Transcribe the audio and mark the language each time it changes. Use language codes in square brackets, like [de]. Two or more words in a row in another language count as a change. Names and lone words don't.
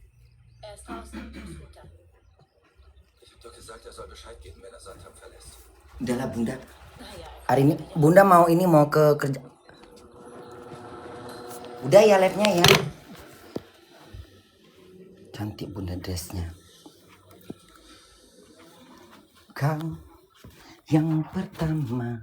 [de] Er ist draußen, Futter. Ich habe doch gesagt, er soll Bescheid geben, wenn er Sandham verlässt. [id] Udahlah bunda. [de] Naja, [id] Hari ini bunda mau ke kerja. Udah ya labnya ya. Cantik bunda dressnya. Kau yang pertama.